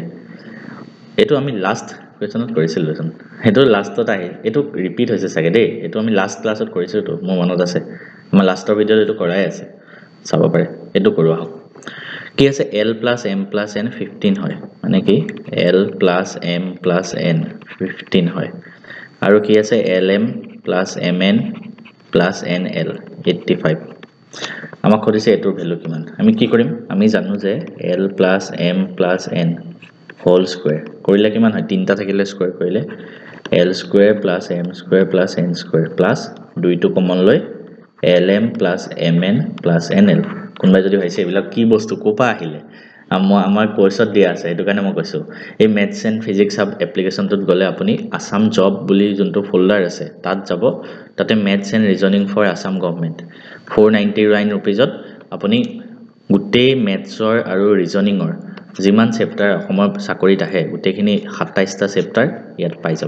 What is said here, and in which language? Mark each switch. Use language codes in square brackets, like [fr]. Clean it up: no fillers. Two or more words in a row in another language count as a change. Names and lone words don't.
[as] এটো আমি [en] last questionত [as] কৰিছিলো দেখোন, হেতু লাষ্টত আহে, এটো ৰিপিট হৈছে চাগে দেই। এটো আমি [en] last classত [as] কৰিছো, তো মোৰ মনত আছে, আমাৰ লাষ্টৰ ভিডিঅ'ত এটো কৰাই আছে, চাব পাৰে। এটো কৰো আহক। কি আছে l + m + n 15 হয়, মানে কি l + m + n 15 হয়। আৰু কি আছে lm + mn + nl 85। আমাক কৈছে এটোৰ ভ্যালু কিমান। আমি কি কৰিম, আমি জানো যে l + m + n [en] whole square [as] কৰিলে কিমান হয়, তিনটা থাকিলে স্কয়াৰ কৰিলে [en] l square + m square + n square plus 2 [as] টো কমন লৈ lm + mn + nl। কোনবাই যদি ভাইছে এইবিলাক কি বস্তু কোপা আহিলে, আমাৰ কোৰ্সত দিয়া আছে, এটো কাৰণে মই কৈছো। এই মেথছ এণ্ড ফিজিক্স হাব এপ্লিকেশনটোত গলে আপুনি আসাম জব বুলি যোনটো ফোল্ডাৰ আছে তাত যাব, তাতে মেথছ এণ্ড ৰিজনিং ফৰ আসাম গভৰ্নমেন্ট 499 रुपीजত আপুনি গোটেই মেথছৰ আৰু ৰিজনিংৰ যিমান চেপ্টাৰ অসমৰ চাকৰিত আহে গোটেইখিনি 27টা চেপ্টাৰ ইয়াত পাই যাব।